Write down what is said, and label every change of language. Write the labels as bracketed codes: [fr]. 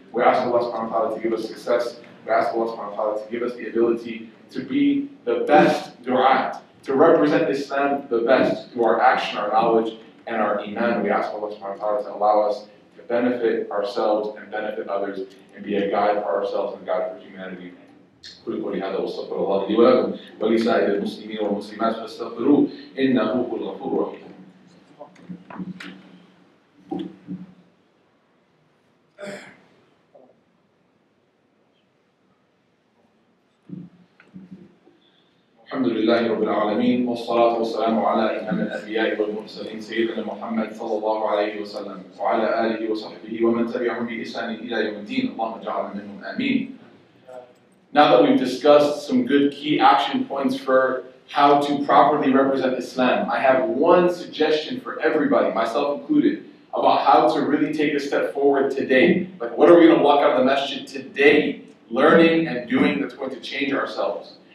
[en] We ask Allah subhanahu wa ta'ala to give us success. We ask Allah subhanahu wa ta'ala to give us the ability to be the best du'at, to represent Islam the best through our action, our knowledge, and our iman. We ask Allah subhanahu wa ta'ala to allow us to benefit ourselves and benefit others and be a guide for ourselves and a guide for humanity. [ar] قل قولي هذا واستغفر الله لي ولكم ولسائر المسلمين والمسلمات فاستغفروه إنه هو الغفور الرحيم. الحمد لله رب العالمين والصلاة والسلام على إمام الأنبياء والمرسلين سيدنا محمد صلى الله عليه وسلم وعلى آله وصحبه ومن تبعهم بإحسان إلى يوم الدين اللهم اجعلنا منهم آمين. [en] Now that we've discussed some good key action points for how to properly represent Islam, I have one suggestion for everybody, myself included, about how to really take a step forward today. Like, what are we going to walk out of the masjid today, learning and doing that's going to change ourselves?